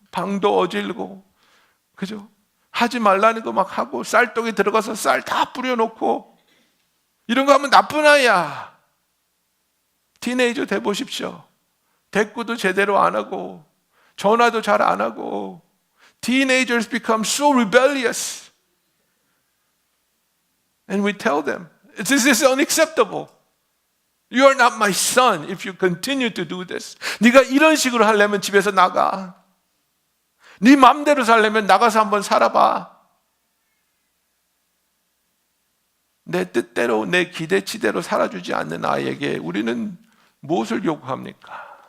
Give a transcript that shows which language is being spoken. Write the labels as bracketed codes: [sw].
[ko] 방도 어질고, 그죠? 하지 말라는 거 막 하고, 쌀떡에 들어가서 쌀 다 뿌려놓고, 이런 거 하면 나쁜 아이야. 티네이저 돼 보십시오. 대꾸도 제대로 안 하고 전화도 잘 안 하고 [en] Teenagers become so rebellious. And we tell them, this is unacceptable. You are not my son if you continue to do this. [ko] 네가 이런 식으로 하려면 집에서 나가. 네 맘대로 살려면 나가서 한번 살아봐. 내 뜻대로 내 기대치대로 살아주지 않는 아이에게 우리는 무엇을 요구합니까?